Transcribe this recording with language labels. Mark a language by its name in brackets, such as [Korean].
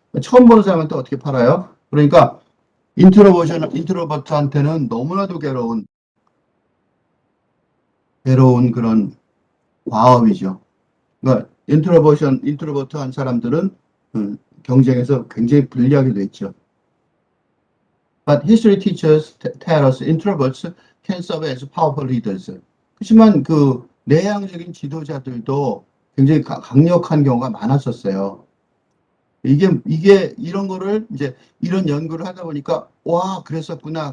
[Korean] 처음 보는 사람한테 어떻게 팔아요? 그러니까 인트로버트한테는 너무나도 괴로운 그런 과업이죠. 그러니까 인트로버트한 사람들은 경쟁에서 굉장히 불리하게 됐죠. [English] But history teachers tell us introverts can serve as powerful leaders. [Korean] 그렇지만 그 내향적인 지도자들도 굉장히 강력한 경우가 많았었어요. 이게 이런 거를 이제 이런 연구를 하다 보니까 와, 그랬었구나.